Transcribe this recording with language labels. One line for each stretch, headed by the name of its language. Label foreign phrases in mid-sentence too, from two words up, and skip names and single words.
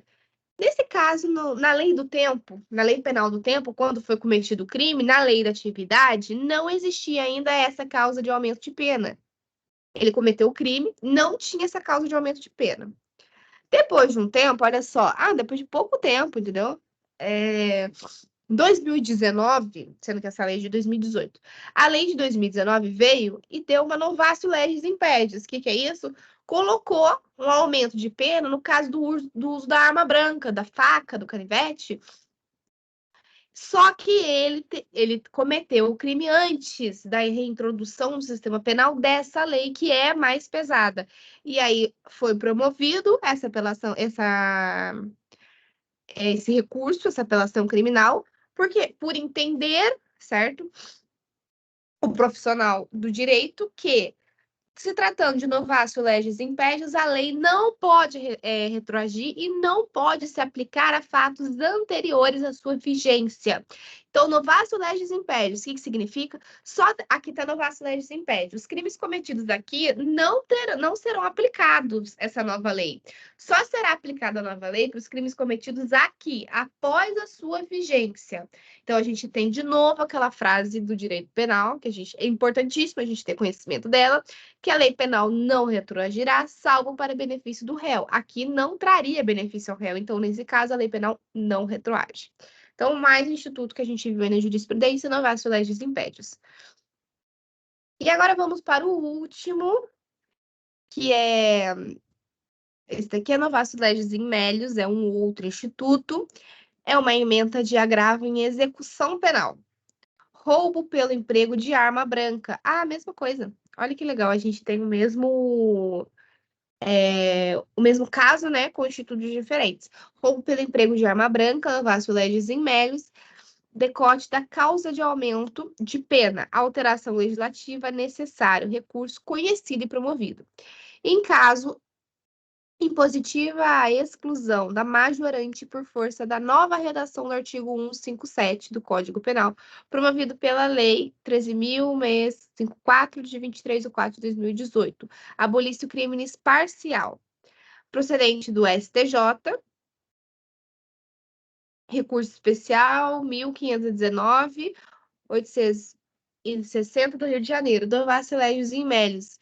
Portuguese: Nesse caso, na lei do tempo, na lei penal do tempo, quando foi cometido o crime, na lei da atividade, não existia ainda essa causa de aumento de pena. Ele cometeu o crime, não tinha essa causa de aumento de pena. Depois de um tempo, olha só, depois de pouco tempo, entendeu? Em 2019, sendo que essa lei é de 2018, a lei de 2019 veio e deu uma
Latin: novatio legis impediens.
Portuguese: O que é isso? Colocou um aumento de pena no caso do uso da arma branca, da faca, do canivete, só que ele cometeu o crime antes da reintrodução do sistema penal dessa lei, que é mais pesada. E aí foi promovido essa apelação, esse recurso, essa apelação criminal, porque por entender, certo, o profissional do direito que se tratando de
Latin: novatio legis impediens,
Portuguese: a lei não pode retroagir e não pode se aplicar a fatos anteriores à sua vigência. Então,
Latin: novatio legis impediens,
Portuguese: o que significa? Só aqui está
Latin: novatio legis impediens.
Portuguese: Os crimes cometidos aqui não serão aplicados essa nova lei. Só será aplicada a nova lei para os crimes cometidos aqui, após a sua vigência. Então, a gente tem de novo aquela frase do direito penal, que é importantíssimo a gente ter conhecimento dela, que a lei penal não retroagirá, salvo para benefício do réu. Aqui não traria benefício ao réu, então, nesse caso, a lei penal não retroage. Então, mais um instituto que a gente viu aí na jurisprudência,
Latin: novatio legis impediens.
Portuguese: E agora vamos para o último, que é... Esse daqui é
Latin: novatio legis in melius,
Portuguese: é um outro instituto, é uma ementa de agravo em execução penal. Roubo pelo emprego de arma branca. Mesma coisa. Olha que legal, a gente tem o mesmo caso, né, com institutos diferentes. Roubo pelo emprego de arma branca,
Latin: novatio legis in melius,
Portuguese: decote da causa de aumento de pena, alteração legislativa, necessário, recurso conhecido e promovido. Em caso impositiva a exclusão da majorante por força da nova redação do artigo 157 do Código Penal, promovido pela Lei 13.654, de 23 de 4 de 2018, abolisse o crime parcial, procedente do STJ, recurso especial 1519, 860 do Rio de Janeiro, do
Latin: Vacilégios e Melius.